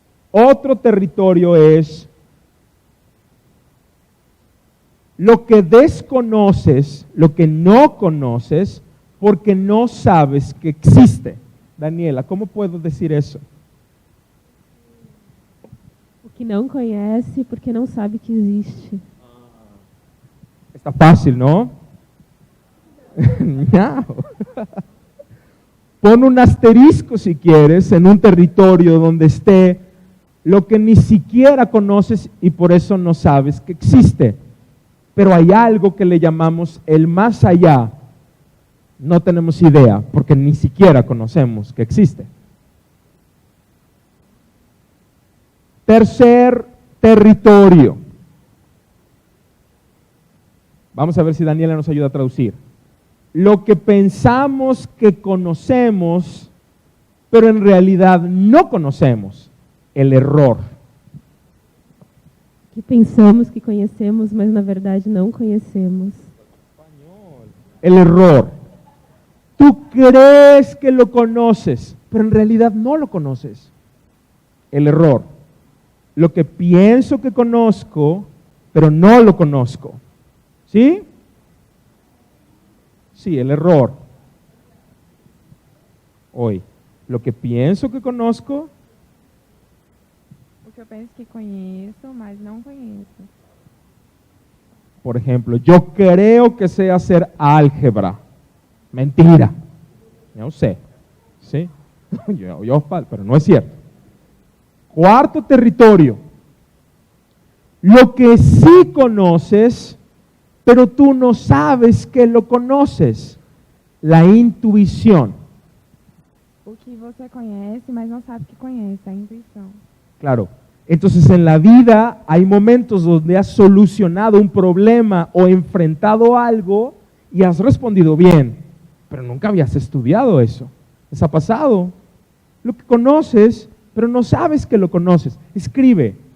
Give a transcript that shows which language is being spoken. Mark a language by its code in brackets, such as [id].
[es] Otro territorio es lo que desconoces, lo que no conoces, porque no sabes que existe. Daniela, ¿cómo puedo decir eso? [pt] O que não conhece porque não sabe que existe. [es] Está fácil, ¿no? [pt] Ñao. [es] Pon un asterisco si quieres en un territorio donde esté lo que ni siquiera conoces y por eso no sabes que existe. Pero hay algo que le llamamos el más allá. No tenemos idea porque ni siquiera conocemos que existe. Tercer territorio. Vamos a ver si Daniela nos ayuda a traducir. Lo que pensamos que conocemos, pero en realidad no conocemos. El error. [pt] Que pensamos que conhecemos, mas na verdade não conhecemos. [es] El error. Tú crees que lo conoces, pero en realidad no lo conoces. El error. Lo que pienso que conozco, pero no lo conozco. ¿Sí? Sí, el error. Hoy, lo que pienso que conozco, [pt] O que eu penso que conheço, mas não conheço. [es] por ejemplo, yo creo que sé hacer álgebra. Mentira. Yo sé. ¿Sí? Pero no es cierto. Cuarto territorio. Lo que sí conoces, pero tú no sabes que lo conoces. La intuición. [pt] O que você conhece, mas não sabe que conhece, a intuição. [es] Claro. Entonces en la vida hay momentos donde has solucionado un problema o enfrentado algo y has respondido bien, pero nunca habías estudiado eso. ¿Les ha pasado? Lo que conoces, pero no sabes que lo conoces. Escribe.